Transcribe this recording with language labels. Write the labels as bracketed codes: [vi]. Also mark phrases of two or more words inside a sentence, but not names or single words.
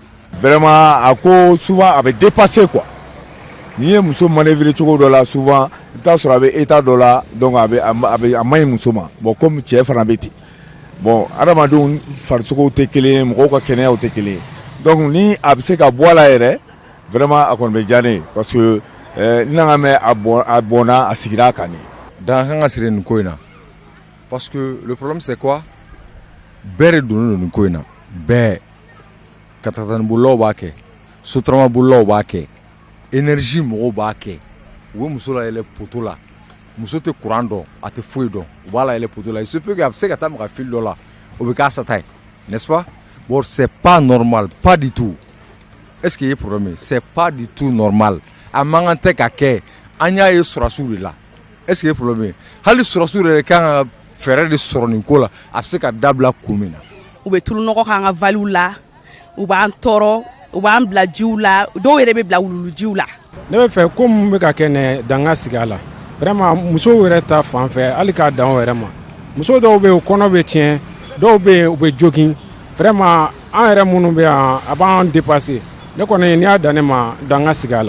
[bm] vraiment a ko souvent a bɛ dépasser quoi n'i ye muso manœuvrer cogo dɔ la souvent i bɛ taa sɔrɔ a bɛ état dɔ la donc a man ɲi muso ma [fr] bon comme [bm] cɛ fana bɛ ten bon adamadenw farisogow tɛ kelen ye mɔgɔw ka kɛnɛyaw tɛ kelen ye donc ni a bɛ se ka bɔ a la yɛrɛ vraiment a kɔni bɛ diya ne ye [fr] parce que [bm] n nana mɛn a bɔnna a sigira a kan de. Dan kan ka siri nin ko in na [fr] parce que le problème c'est quoi [bm] bɛɛ de donnen don nin ko in na bɛɛ katakatanibololaw b'a kɛ sotaramabololaw b'a kɛ énergie mɔgɔw b'a kɛ u bɛ muso la yɛlɛ poto la muso tɛ courant dɔn a tɛ foyi dɔn u b'a la yɛlɛ poto la [fr] il se peut que [bm] a bɛ se ka taa maga fil dɔ la o bɛ k'a sata ye [fr] n'est-ce pas bon c'est pas normal pas du tout est-ce que [bm] i ye problème ye [fr] c'est pas du tout normal [bm] a man kan tɛ ka kɛ an y'a ye sɔrɔsiw de la [fr] est-ce que [bm] i ye problème ye hali sɔrɔsiw yɛrɛ kan ka fɛɛrɛ de sɔrɔ nin ko la a bɛ se ka dabila kun min na. u bɛ tulunɔgɔ k'an ka valiw la u b'an tɔɔrɔ u b'an bila jiw la dɔw yɛrɛ bɛ bila wuluwulujiw la. ne bɛ fɛ ko mun bɛ ka kɛ ne danga sigi a la vraiment musow yɛrɛ ta fan fɛ hali k'a dan o yɛrɛ ma muso dɔw bɛ yen u kɔnɔ bɛ tiɲɛ dɔw bɛ yen u bɛ jogin vraiment an yɛrɛ minnu bɛ yan a b'an dépasser ne kɔni n'i y'a dan ne ma danga sigi a la.